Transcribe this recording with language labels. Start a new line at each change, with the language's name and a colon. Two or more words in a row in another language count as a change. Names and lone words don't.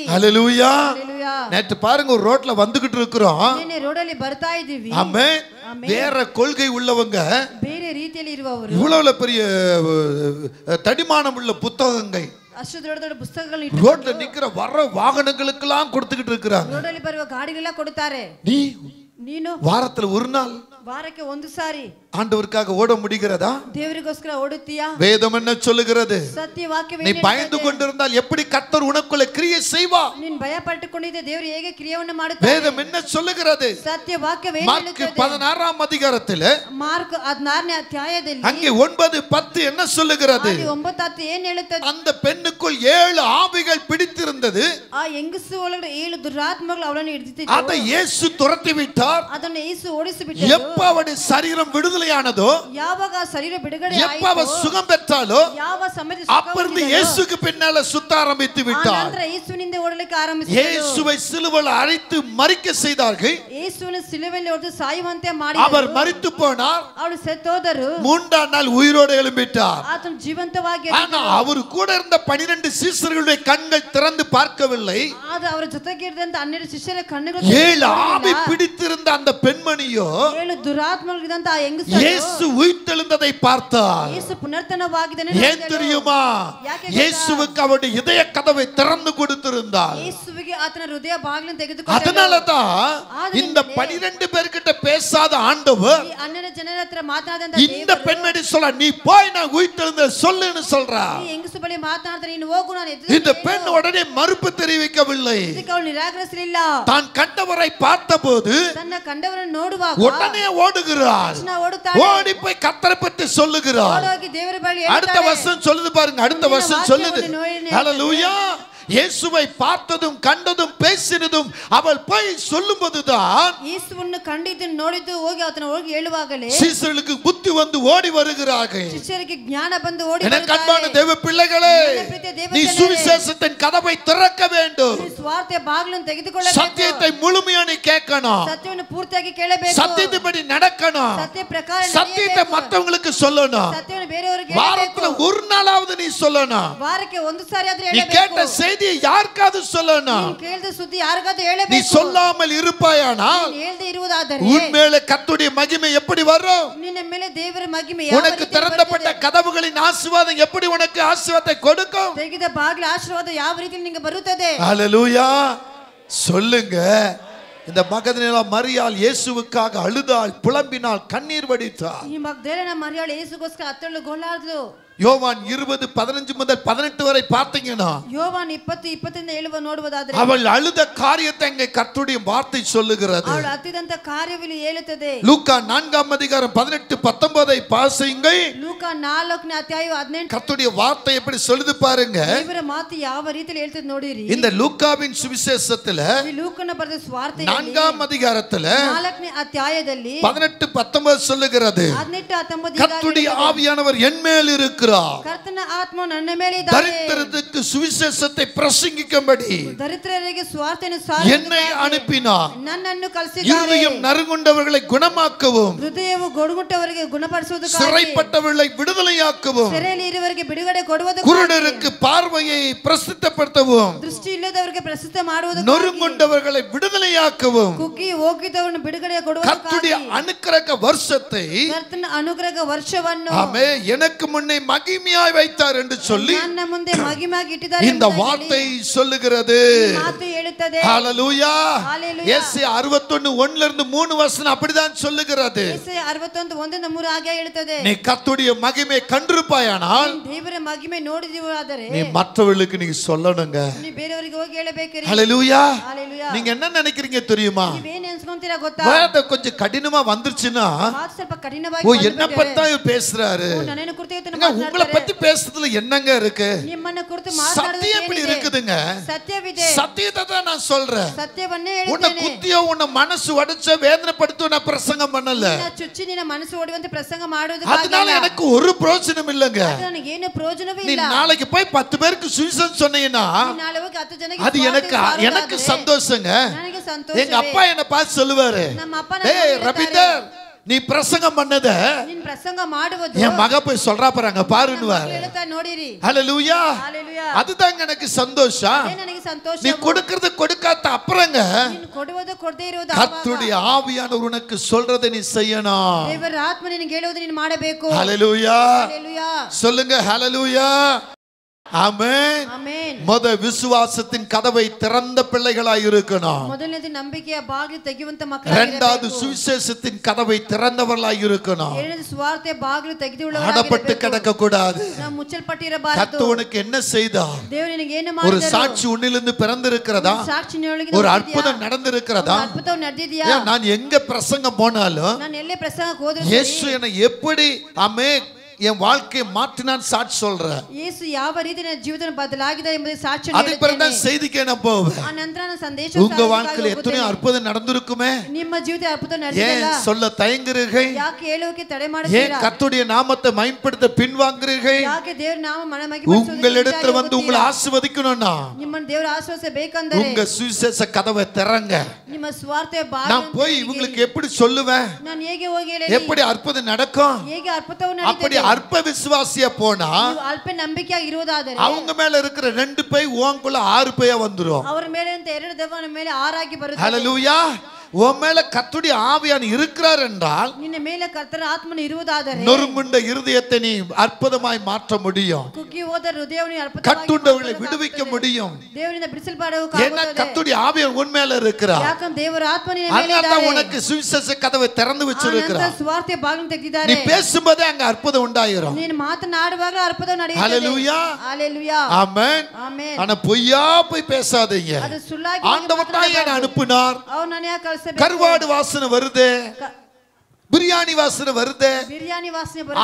Tamil: ஹalleluya ஹalleluya. நேத்து பாருங்க ஒரு ரோட்ல வந்துகிட்டு இருக்கிறோம்.
Kannada: ನಿನ್ನೆ ರೋಡಲ್ಲಿ ಬರ್ತಾ ಇದ್ದೀವಿ.
Tamil: ஆமென். வேற கொள்கை உள்ளவங்க,
Kannada: ಬೇರೆ ರೀತಿಯಲ್ಲಿ ಇರುವವರು,
Tamil: இவ்வளவு பெரிய தடிமானம் உள்ள புத்தகங்கள்
Kannada: ಅಷ್ಟು ದೊಡ್ಡ ದೊಡ್ಡ ಪುಸ್ತಕಗಳು
Tamil: ரோட்ல நிக்கிற வர வாகனங்களுக்கெல்லாம் கொடுத்துக்கிட்டு இருக்கிறாங்க.
Kannada: ರೋಡಲ್ಲಿ ಬರುವ ಗಾಡಿಗಳೆಲ್ಲ ಕೊಡುತ್ತಾರೆ. ನೀನು
Tamil: வாரத்துல ஒரு நாள்
Kannada: ವಾರಕ್ಕೆ ಒಂದು ಸಾರಿ
Tamil: ஆண்டவருக்காக ஓட முடிகிறதா?
Kannada: ದೇವರಿಗೋಸ್ಕರ ಓಡುತ್ತೀಯಾ?
Tamil: வேதம் என்ன சொல்லுகிறது?
Kannada: ಸತ್ಯ ವಾಕ್ಯ
Tamil: நீ பயந்து கொண்டிருந்தால் எப்படி கர்த்தர் உனக்குள்ள கிரியை செய்வார்?
Kannada: ನೀನು ಭಯ ಪಟ್ಟುಕೊಂಡಿದ್ದೆ, ದೇವರು ಹೇಗೆ ಕ್ರಿಯೆಯನ್ನು ಮಾಡುತ್ತಾರೆ?
Tamil: வேதம் என்ன சொல்லுகிறது?
Kannada: ಸತ್ಯ ವಾಕ್ಯ
Tamil: மார்க் 16ஆம் அதிகாரத்தில்
Kannada: ಮಾರ್ಕ್ 16ನೇ ಅಧ್ಯಾಯದಲ್ಲಿ
Tamil: அங்கே 9, 10 என்ன சொல்லுகிறது?
Kannada: 9, 10 ಏನು ಹೇಳುತ್ತದೆ?
Tamil: அந்த பெண்ணுக்குள் 7 ஆவிகள் பிடித்திருந்தது.
Kannada: ಆ ಹೆಂಗಸು ಒಳಗಡೆ 7 ದುರಾತ್ಮಗಳು ಅವಳನ್ನು ಹಿಡಿದಿತ್ತು.
Tamil: அதை இயேசு துரத்தி விட்டார்.
Kannada: ಅದನ್ನು ಯೇಸು ಓಡಿಸಿಬಿಟ್ಟರು.
Tamil: எப்ப அவளுடைய சரீரம் விடுதலையானதோ,
Kannada: ಯಾವಾಗ ಶರೀರ ಬಿಡುಗಡೆ
Tamil: எப்ப அவ
Kannada: ಆಯಿತು,
Tamil: சுகம் பெற்றாலோ,
Kannada: ಯಾವ ಸಮಯದಲ್ಲಿ
Tamil: அப்பொழுது இயேசுக்கு பின்னால சுத்த ஆரம்பித்து விட்டார்.
Kannada: ನಂತರ ಯೇಸುವಿನಿಂದ ಓಡಲಿಕ್ಕೆ ಆರಂಭಿಸಿದರು.
Tamil: இயேசுவை சிலுவையில் அறைத்து மரிக்க செய்தார்கள்.
Kannada: ಯೇಸುವನ್ನು ಸಿಲುಬೆಯಲ್ಲಿ ಹೊಡೆದು ಸಾಯುವಂತೆ
Tamil: அவர்
Kannada: ಮಾಡಿದರು.
Tamil: மரித்து போனார்.
Kannada: ಅವಳು ಸತ್ತೋದರು.
Tamil: 3ஆம் நாள் உயிரோடு எழும்பிட்டார்.
Kannada: ಆತನು ಜೀವಂತವಾಗಿ
Tamil: ஆனா அவர் கூட இருந்த 12 சீஷர்களுடைய கண்கள் திறந்து பார்க்கவில்லை.
Kannada: ಆದ ಅವರ ಜೊತೆಗೆ ಇದ್ದಂತ 12 ಶಿಷ್ಯರ ಕಣ್ಣುಗಳು
Tamil: 7 ஆவி பிடித்திருந்த அந்த பெண்மணியோ
Kannada: 7 ದುರಾತ್ಮಗಳಿದ್ದಂತ ಆ ಹೆಂಗಸು
Tamil: இயேசு உயிர்த்தெழுந்ததை பார்த்தார்.
Kannada: ಯೇಸು ಪುನರ್ತನವಾಗಿದ್ದಾನೆ
Tamil: ஏன் தெரியுமா? இயேசுவுக்கு அவருடைய இதய கதவை திறந்து கொடுத்திருந்தார்.
Kannada: ಯೇಸುವಿಗೆ ಆತನ ಹೃದಯ ಬಾಗಿಲನ್ನು ತೆಗೆದುಕೊಂಡರು.
Tamil: அதனாலதான் இந்த 12 பேர்கிட்ட பேசாத ஆண்டவர்
Kannada: ಈ 12 ಜನರ ಹತ್ರ ಮಾತನಾಡದಂತ
Tamil: இந்த பெண்மணி சொல்ல, நீ போய் நான் உயிர்த்தெழுந்த சொல்லுன்னு சொல்றார்.
Kannada: ಈ ಹೆಂಗಸು ಬಳಿ ಮಾತನಾಡ್ತಾರೆ, ನೀನು ಹೋಗು, ನಾನು
Tamil: இந்த பெண் உடனே மறுப்பு தெரிவிக்கவில்லை.
Kannada: ಇದಕ್ಕೆ ಅವಳು ನಿರಾಕರಿಸಲಿಲ್ಲ.
Tamil: தான் கண்டவரை பார்த்தபோது
Kannada: ತನ್ನ ಕಂಡವರನ್ನು ನೋಡುವಾಗ
Tamil: உடனே ஓடுகிறார்.
Kannada: ಓಡುತ್ತಾಳೆ.
Tamil: ஓடி போய் கர்த்தரை பற்றி சொல்லுகிறார்.
Kannada: ಓಡೋಗಿ ದೇವರ ಬಳಿ
Tamil: அடுத்த
Kannada: ಹೇಳ್ತಾಳೆ.
Tamil: வசனம் சொல்லுது பாருங்க, அடுத்த வசனம் சொல்லுது. ஹalleluya இயேசுவை பார்த்ததும் கண்டதும் பேசினதும் அவள் போய் சொல்லும்போதுதான்
Kannada: ಯೇಸುವನ್ನು ಕಂಡಿದ್ದು ನೋಡಿದ್ದು ಹೋಗಿ ಆತನ ಹೋಗಿ ಹೇಳುವಾಗಲೇ
Tamil: சீசர்களுக்கு புத்தி வந்து ஓடி வருகிறார்கள்.
Kannada: ಶಿಷ್ಯರಿಗೆ ಜ್ಞಾನ ಬಂದು ಓಡಿ
Tamil: எனக்கு அன்பான தேவ பிள்ளைகளே, நீ சுவிசேஷத்தின் கதவை திறக்க வேண்டும்.
Kannada: ಸ್ವಾರ್ಥ ಬಾಗಿಲನ್ನು ತೆಗೆದುಕೊಳ್ಳಬೇಕು.
Tamil: சத்தியத்தை முழுமையா நீ கேட்கணும்.
Kannada: ಸತ್ಯವನ್ನು ಪೂರ್ತಿಯಾಗಿ ಕೇಳಬೇಕು.
Tamil: சத்தியத்தின்படி நடக்கணும்.
Kannada: ಸತ್ಯ ಪ್ರಕಾರ
Tamil: சத்தியத்தை மற்றவங்களுக்கு சொல்லணும்.
Kannada: ಸತ್ಯವನ್ನು ಬೇರೆಯವರಿಗೆ
Tamil: வாரத்துல ஒரு நாளாவது நீ சொல்லணும்.
Kannada: ವಾರಕ್ಕೆ ಒಂದು ಸಾರಿ ಆದ್ರೆ
Tamil: நீ
Kannada: ಹೇಳಬೇಕು.
Tamil: கேட்ட செய்தியை யாருக்காவது சொல்லணும்.
Kannada: ನೀನು ಕೇಳಿದ ಸುದ್ದಿ ಯಾರಿಗಾದರೂ ಹೇಳಬೇಕು.
Tamil: நீ சொல்லாமல் இருப்பாயானால்
Kannada: ನೀನು ಹೇಳದೆ ಇರುವುದಾದರೆ
Tamil: உன்மேல கர்த்தருடைய மகிமை எப்படி வரும்?
Kannada: ನಿನ್ನ ಮೇಲೆ ದೇವರ ಮಹಿಮೆ ಯಾವ
Tamil: உனக்கு
Kannada: ರೀತಿ
Tamil: திறந்தப்பட்ட கதவுகளின் ஆசீர்வாதம் எப்படி உனக்கு ஆசீர்வாதத்தை கொடுக்கும்?
Kannada: ತೆಗೆದ ಬಾಗಿಲ ಆಶೀರ್ವಾದ ಯಾವ ರೀತಿ ನಿಮಗೆ ಬರುತ್ತದೆ?
Tamil: ஹல்லேலூயா. சொல்லுங்க. இந்த மகதலேனா மரியாள் இயேசுவுக்காக அழுதாள், புலம்பினாள், கண்ணீர் வடித்தாள்.
Kannada: ಈ ಮಗ್ದಲೇನ ಮರಿಯಾಳು ಯೇಸುಗೋಸ್ಕರ ಅತ್ತಳು ಗೋಳಾಡಿದಳು.
Tamil: யோவான் 20:15 முதல் 18 வரை பார்த்தீங்கன்னா
Kannada: யோவான் 20:20 7 ನೋಡುವುದಾದರೆ
Tamil: அவள் அழுத காரியத்தை அங்கே கர்த்தருடைய வார்த்தை சொல்லுகிறது.
Kannada: ಅವಳು ಅತ್ತಿದಂತ ಕಾರ್ಯವಿಲ್ಲಿ ಹೇಳುತ್ತದೆ.
Tamil: லூக்கா 4ஆம் அதிகாரம் 18-19 வாசியுங்கள்.
Kannada: ಲೂಕಾ 4ನೇ ಅಧ್ಯಾಯ 18
Tamil: கர்த்தருடைய வார்த்தை எப்படி சொல்லுது பாருங்க.
Kannada: ದೇವರ ಮಾತು ಯಾವ ರೀತಿಯಲ್ಲಿ ಹೇಳ್ತದೆ ನೋಡಿರಿ.
Tamil: இந்த லூக்காவின் சுவிசேஷத்துல
Kannada: ಈ ಲೂಕನ ಬರೆದ ಸುವಾರ್ತೆಯಲ್ಲಿ
Tamil: 4ஆம் அதிகாரத்துல
Kannada: 4ನೇ ಅಧ್ಯಾಯದಲ್ಲಿ
Tamil: 18-19 சொல்லுகிறது.
Kannada: 18-19
Tamil: கர்த்தருடைய ஆவியானவர் என் மேல் இருக்கிறார்.
Kannada: ಕರ್ತನ ಆತ್ಮ ನನ್ನ ಮೇಲೆ ಇದ್ದಾನೆ.
Tamil: தரித்திரருக்கு சுவிசேஷத்தை பிரசங்கிக்கும்படி
Kannada: ದರಿದ್ರರಿಗೆ ಸುವಾರ್ತೆಯನ್ನು
Tamil: என்னை அனுப்பினார்.
Kannada: ನನ್ನನ್ನು ಕಳಿಸಿದ್ದಾರೆ.
Tamil: இருதயம் நறுங்குண்டவர்களை குணமாக்கவும்,
Kannada: ಹೃದಯವು ಗೊಡುಗುಟ್ಟವರಿಗೆ ಗುಣಪಡಿಸುವುದಕ್ಕಾಗಿ,
Tamil: சிறைப்பட்டவர்களை விடுதலையாக்கவும்,
Kannada: ಸೆರೆಯಲ್ಲಿ ಇರುವವರಿಗೆ ಬಿಡುಗಡೆ ಕೊಡುವುದಕ್ಕಾಗಿ,
Tamil: குருடருக்கு பார்வையை பிரசித்தப்படுத்தவும்,
Kannada: ದೃಷ್ಟಿ ಇಲ್ಲದವರಿಗೆ ಪ್ರಸಿದ್ಧ ಮಾಡುವುದಕ್ಕಾಗಿ,
Tamil: நொறுங்குண்டவர்களை விடுதலையாக்கவும்,
Kannada: ಕುಗ್ಗಿ ಹೋಗಿದ್ದವರನ್ನು ಬಿಡುಗಡೆ ಕೊಡುವುದಕ್ಕಾಗಿ
Tamil: கர்த்தருடைய அனுக்கிரக வருஷத்தை
Kannada: ಕರ್ತನ ಅನುಗ್ರಹ ವರ್ಷವನ್ನು
Tamil: ஆமே எனக்கு முன்னே மகிமையாய் வைத்தார் என்று சொல்லி
Kannada: ನನ್ನ ಮುಂದೆ ಮಹಿಮೆಯಾಗಿ ಇಟ್ಟಿದ್ದಾರೆ.
Tamil: இந்த வார்த்தை சொல்லுகிறது.
Kannada: ಮಾತು ಹೇಳುತ್ತದೆ.
Tamil: ஹalleluya. ஹalleluya. ஏசாயா 61:1 இருந்து 3 வசனம் அப்படிதான் சொல்லுகிறது.
Kannada: ஏசாயா 61:1-3 ಹಾಗೆ ಹೇಳುತ್ತದೆ.
Tamil: நீ கர்த்தருடைய மகிமை கண்டிருப்பாயானால்
Kannada: ದೇವರ ಮಹಿಮೆ ನೋಡಿದೀವಾದರೆ
Tamil: நீ மற்றவர்களுக்கு நீ சொல்லணுங்க.
Kannada: ನೀ ಬೇರೆಯವರಿಗೆ ಹೋಗಿ ಹೇಳಬೇಕ್ರಿ.
Tamil: ஹalleluya. ஹalleluya. நீங்க என்ன நினைக்கிறீங்க தெரியுமா?
Kannada: ನೀವೇನು ಅನ್ಸ್ಕೊಂತೀರಾ ಗೊತ್ತಾ?
Tamil: வேத கொஞ்சம் கடினமா வந்துருச்சுன்னா
Kannada: ಮಾತು ಸ್ವಲ್ಪ ಕಠಿಣವಾಗಿ
Tamil: ஓ என்ன பத்தி பேசுறாரு,
Kannada: ನನ್ನನ್ನು ಕುರಿತು
Tamil: உங்களை பத்தி பேசுறதுல என்னங்க இருக்கு?
Kannada: ನಿಮ್ಮನ್ನ ಕುರಿತು
Tamil: சத்தியம் எப்படி இருக்குதுங்க?
Kannada: ಸತ್ಯವಿದೆ.
Tamil: சத்தியத்தை தான் நான் சொல்றேன்.
Kannada: ಸತ್ಯವನ್ನೇ
Tamil: உன்னை
Kannada: ಹೇಳ್ತೇನೆ.
Tamil: குத்தியோ உன்னை மனசு உடைச்ச வேதனைப்படுத்த நான் பிரசங்கம் பண்ணல.
Kannada: ನಿನ್ನ ಚುಚ್ಚಿ ನಿನ್ನ ಮನಸ್ಸು ಒಡೆಯುವಂತೆ ಪ್ರಸಂಗ ಮಾಡೋದು
Tamil: அதனால எனக்கு ஒரு பிரயோஜனம் இல்லங்க.
Kannada: ನನಗೆ ಏನು ಪ್ರಯೋಜನವೇ
Tamil: நீ
Kannada: ಇಲ್ಲ.
Tamil: நாளைக்கு போய் 10 பேருக்கு சுவிசேஷம் சொன்னீங்கன்னா
Kannada: ನಾಳೆ ಹೋಗಿ 10 ಜನಕ್ಕೆ
Tamil: அது எனக்கு சந்தோஷங்க.
Kannada: ನನಗೆ ಸಂತೋಷ.
Tamil: எங்க அப்பா என்ன பார்த்து சொல்லுவாரு,
Kannada: ನಮ್ಮ ಅಪ್ಪ ನನ್ನ
Tamil: ஏய் ரபிந்தர் நீ பிரசங்கம் பண்ணத
Kannada: ನಿನ್ನ ಪ್ರಸಂಗ ಮಾಡುವುದು
Tamil: என் மக போய் சொல்றா பாருங்க பாருன்னுவாரு.
Kannada: ಹೇಳ್ತಾ ನೋಡಿರಿ.
Tamil: ஹalleluya. ஹalleluya. அதுதாங்க எனக்கு சந்தோஷம்.
Kannada: ನನಗೆ ಸಂತೋಷ.
Tamil: நீ கொடுக்கிறது கொடுக்காத அப்புறங்க
Kannada: ನೀನು ಕೊಡುವುದು ಕೊಡದೇ ಇರುವುದು
Tamil: கர்த்தருடைய ஆவியானவர் உனக்கு சொல்றதை நீ செய்யணும்.
Kannada: ದೇವರ ಆತ್ಮ ನಿನಗೆ ಹೇಳುವುದು ನೀನು ಮಾಡಬೇಕು.
Tamil: ஹalleluya. ஹalleluya. சொல்லுங்க ஹalleluya. ஆமென்.
Kannada: ಆಮೆನ್.
Tamil: முத விசுவாசத்தின் கதவை திறந்த பிள்ளைகளாய் இருக்கணும்.
Kannada: ಮೊದಲನೇದು ನಂಬಿಕೆಯ ಬಾಗಿಲು ತೆಗೆಯುವಂತ
Tamil: இரண்டாவது
Kannada: ಮಕ್ಕಳಾಗಿರಬೇಕು.
Tamil: சுவிசேஷத்தின் கதவை திறந்தவர்களாய் இருக்கணும்.
Kannada: ಎರಡನೇದು ಸುವಾರ್ತೆ ಬಾಗಿಲು
Tamil: அடப்பட்டு
Kannada: ತೆಗೆದುಕೊಳ್ಳುವವರಾಗಿರಬೇಕು.
Tamil: கிடக்க கூடாது.
Kannada: ನಾವು ಮುಚ್ಚಲ್ಪಟ್ಟಿರಬಾರದು.
Tamil: கர்த்தர் உனக்கு என்ன செய்தார்?
Kannada: ದೇವರು ನಿನಗೆ ಏನು
Tamil: ஒரு
Kannada: ಮಾಡಿದರು?
Tamil: சாட்சி உன்னிலிருந்து பிறந்திருக்கிறதா?
Kannada: ಸಾಕ್ಷಿಯೊಳಗೆ
Tamil: ஒரு அற்புதம் நடந்திருக்கிறதா?
Kannada: ಅದ್ಭುತ ನಡೆದಿದೆಯಾ?
Tamil: ஏன் நான் எங்க பிரசங்கம் போனாலும்
Kannada: ನಾನು ಎಲ್ಲೇ ಪ್ರಸಂಗಕ್ಕೆ ಹೋದರೂ
Tamil: இயேசು என்னை எப்படி என் வாழ்க்கையை மாற்றினான் சாட்சி சொல்றேன்.
Kannada: ಯೇಸು ಯಾವ ರೀತಿ ನನ್ನ ಜೀವಿತ ಬದಲಾಗಿದೆ ಎಂಬುದಕ್ಕೆ ಸಾಕ್ಷಿ
Tamil: அதுக்கு பிறகு தான் செய்திக்கே நான் போவேன்.
Kannada: ಆ ನಂತರ ನಾನು ಸಂದೇಶ
Tamil: உங்க வாழ்க்கையில எத்தனை அற்புதம் நடந்திருக்குமே.
Kannada: ನಿಮ್ಮ ಜೀವಿತ ಅದ್ಭುತ
Tamil: ஏன்
Kannada: ನಡೆದಿಲ್ಲ.
Tamil: சொல்ல தயங்குறீர்கள்?
Kannada: ಯಾಕೆ ಹೇಳೋಕೆ ತಡೆ
Tamil: ஏன்
Kannada: ಮಾಡುತ್ತೀರಾ?
Tamil: கர்த்தருடைய நாமத்தை மகிமைப்படுத்த பின்வாங்குறீர்கள்?
Kannada: ಯಾಕೆ ದೇವರ ನಾಮ ಮಹಿಮೆಪಡಿಸುವುದಕ್ಕೆ
Tamil: உங்களிடத்துல வந்து உங்களை ஆசீர்வதிக்கணும்னா
Kannada: ನಿಮ್ಮನ್ನು ದೇವರ ಆಶೀರ್ವದಿಸಬೇಕೆಂದರೆ
Tamil: உங்க சுவிசேஷ கதவை திறங்க.
Kannada: ನಿಮ್ಮ ಸ್ವಾರ್ಥ
Tamil: நான் போய் இவங்களுக்கு எப்படி சொல்லுவேன்?
Kannada: ನಾನು ಹೇಗೆ ಹೋಗಿ ಹೇಳಿ
Tamil: எப்படி அற்புதம் நடக்கும்?
Kannada: ಹೇಗೆ ಅದ್ಭುತವು
Tamil: அப்படி
Kannada: ನಡೆಯುತ್ತದೆ?
Tamil: அற்ப விசுவாசியா போனா
Kannada: ನೀವು ಅಲ್ಪ ನಂಬಿಕೆಯಾಗಿ ಇರುವುದಾದರೆ
Tamil: அவங்க மேல இருக்கிற 2 பை உனக்குள்ள 6 பையா வந்துரும்.
Kannada: ಅವರ ಮೇಲೆ ಅಂತ 2 ದೆವ್ವನ ಮೇಲೆ 6 ಆಗಿ ಬರುತ್ತದೆ.
Tamil: ஹalleluya. உன் மேல கர்த்தருடைய ஆவியான் இருக்கிறார் என்றால்
Kannada: ನಿನ್ನ ಮೇಲೆ ಕರ್ತನ ಆತ್ಮನು ಇರುವುದಾದರೆ
Tamil: நொறுங்குண்ட இருதயத்தை நீ அற்புதமாய் மாற்ற முடியும்.
Kannada: ಕುಗ್ಗಿ ಹೋದ ಹೃದಯವನ್ನು ಅದ್ಭುತವಾಗಿ
Tamil: கட்டுண்டவர்களை விடுவிக்க முடியும்.
Kannada: ದೇವರಿಂದ
Tamil: ஏன்னா
Kannada: ಬಿಡಿಸಲ್ಪಡಬೇಕಾಗುತ್ತದೆ.
Tamil: கர்த்தருடைய ஆவியான் உன் மேல இருக்கிறார்.
Kannada: ಯಾಕಂದ್ರೆ ದೇವರ ಆತ್ಮ ನಿನ್ನ ಮೇಲೆ
Tamil: அதனால
Kannada: ಇದ್ದಾನೆ.
Tamil: உனக்கு சுவிசேஷ கதவை திறந்து வச்சிருக்கிறார்.
Kannada: ಸ್ವಾರ್ಥ ಬಾಗಿಲು ತೆಗೆದಿದ್ದಾರೆ.
Tamil: நீ பேசும்போதே அங்க அற்புதம் உண்டாயிரும்.
Kannada: ನೀನು ಮಾತನಾಡುವಾಗ ಅದ್ಭುತ ನಡೆಯುತ್ತದೆ.
Tamil: ஹalleluya. ஹalleluya. ஆமென்.
Kannada: ಆಮೆನ್.
Tamil: ஆனா பொய்யா போய் பேசாதீங்க.
Kannada: ಅದು ಸುಳ್ಳಾಗಿ
Tamil: ஆண்டவர் தான் என்னை அனுப்பினார்.
Kannada: ಅವನು ನನ್ನ ಯಾಕೆ ಕಳಿಸಬೇಕು?
Tamil: கருவாடு வாசனை வருதே, பிரியாணி வாசனை வருதே.
Kannada: ಬಿರಿಯಾನಿ ವಾಸನೆ ಬರುತ್ತದೆ.